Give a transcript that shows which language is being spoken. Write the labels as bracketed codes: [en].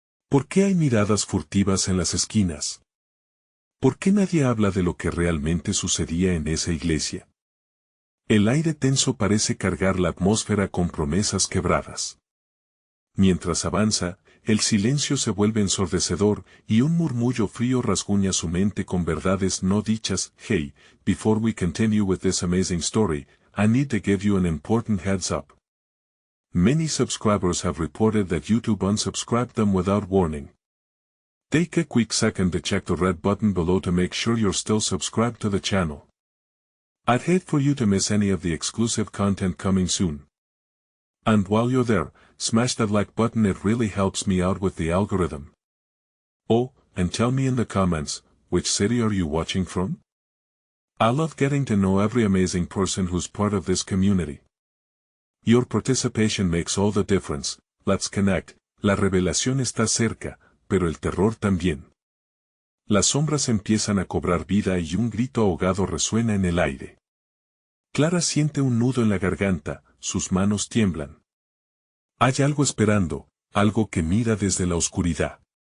[es] ¿Por qué hay miradas furtivas en las esquinas? ¿Por qué nadie habla de lo que realmente sucedía en esa iglesia? El aire tenso parece cargar la atmósfera con promesas quebradas. Mientras avanza, el silencio se vuelve ensordecedor y un murmullo frío rasguña su mente con verdades no dichas. [en] Hey, before we continue with this amazing story, I need to give you an important heads up. Many subscribers have reported that YouTube unsubscribed them without warning. Take a quick second to check the red button below to make sure you're still subscribed to the channel. I'd hate for you to miss any of the exclusive content coming soon. And while you're there, smash that like button, it really helps me out with the algorithm. Oh, and tell me in the comments, which city are you watching from? I love getting to know every amazing person who's part of this community. Your participation makes all the difference. Let's connect. [es] La revelación está cerca, pero el terror también. Las sombras empiezan a cobrar vida y un grito ahogado resuena en el aire. Clara siente un nudo en la garganta, sus manos tiemblan. Hay algo esperando, algo que mira desde la oscuridad.